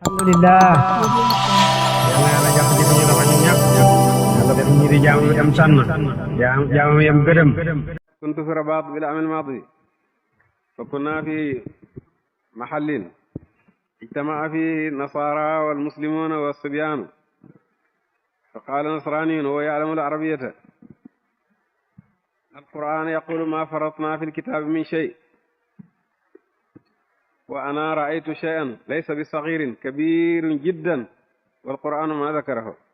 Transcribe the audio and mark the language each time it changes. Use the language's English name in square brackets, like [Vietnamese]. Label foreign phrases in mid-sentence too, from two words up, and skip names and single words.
[Wolof] alhamdulillah yàlla yàlla jàpp ci suñu loxo ñun ñëpp yàlla def ñi di jaamu yam sànn jaamu yam gërëm. [Arabic] كنت في رباط بالعام الماضي فكنا في محل اجتمع فيه النصارى والمسلمون والصبيان فقال نصراني وهو يعلم العربية القرآن يقول ما فرطنا في الكتاب من شيء وأنا رأيت شيئا ليس بصغير كبير جدا والقرآن ما ذكره.